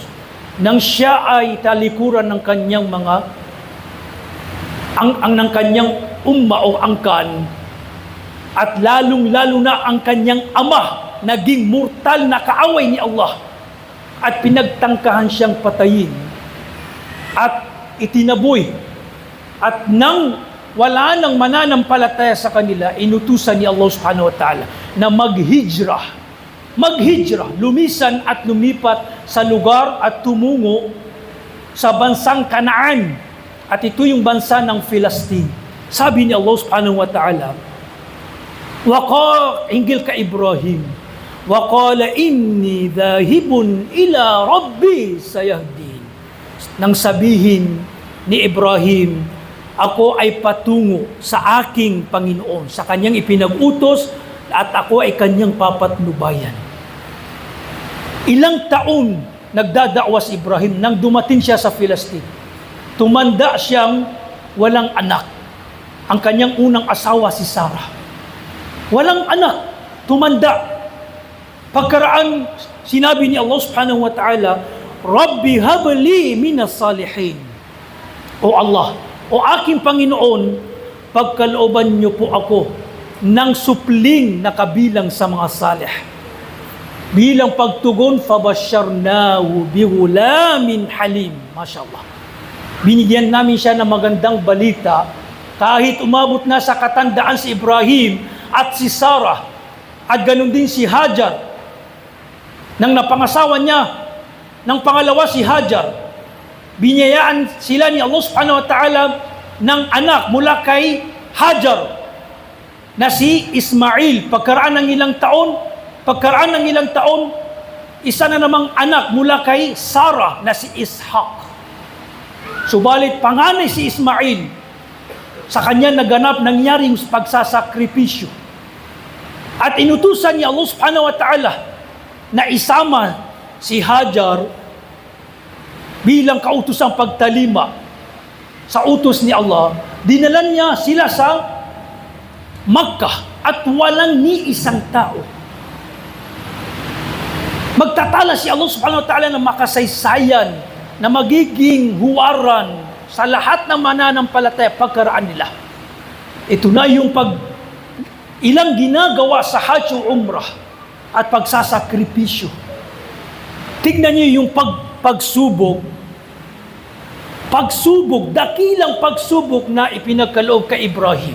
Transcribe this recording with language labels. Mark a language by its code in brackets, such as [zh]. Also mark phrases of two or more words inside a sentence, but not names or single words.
[tl] Nang siya ay talikuran ng kanyang ng kanyang umma o angkan, at lalong-lalo na ang kanyang ama, naging mortal na kaaway ni Allah, at pinagtangkahan siyang patayin at itinaboy. At nang wala nang mananampalataya sa kanila, inutusan ni Allah [ar] سبحانه وتعالى [tl] na maghijrah, lumisan at lumipat sa lugar at tumungo sa bansang Kanaan. At ito yung bansa ng Palestine. Sabi ni Allah [ar] سبحانه وتعالى, [tl] hinggil ka Ibrahim, [ar] وَقَالَ إِنِّي ذَاهِبٌ إِلَىٰ رَبِّي سَيَهْدِينِ. [tl] Nang sabihin ni Ibrahim, ako ay patungo sa aking Panginoon, sa kanyang ipinag-utos, at ako ay kanyang papatnubayan. Ilang taon nagdadakwa si Ibrahim nang dumating siya sa Palestine. Tumanda siyang walang anak. Ang kanyang unang asawa si Sarah. Walang anak, tumanda. Pagkaraan, sinabi ni Allah [ar] سبحانه وتعالى, رب هب لي من الصالحين. [tl] O Allah, O aking Panginoon, pagkalooban niyo po ako ng supling na kabilang sa mga salih. Bilang pagtugon, [ar] فبشرناه بغلام حليم. ما شاء الله. [tl] Binigyan namin siya ng magandang balita kahit umabot na sa katandaan si Ibrahim at si Sarah at ganun din si Hajar. Nang napangasawa niya ng pangalawa si Hajar, biniyayaan sila ni Allah [ar] سبحانه وتعالى [tl] ng anak mula kay Hajar na si Ismail. Pagkaraan ng ilang taon, isa na namang anak mula kay Sarah na si Ishaq. Subalit panganay si Ismail, sa kanya naganap nangyaring pagsasakripisyo. At inutusan ni Allah [ar] سبحانه وتعالى [tl] na isama si Hajar bilang kautosang pagtalima sa utos ni Allah. Dinalan niya sila sa Makkah at walang ni isang tao. Magtatala si Allah [ar] سبحانه وتعالى [tl] ng makasaysayan na magiging huwaran sa lahat ng mananampalataya pagkaraan nila. Ito na yung ilang ginagawa sa Hajj o Umrah at pagsasakripisyo. Tignan niyo yung pagsubok, dakilang pagsubok na ipinagkaloob kay Ibrahim.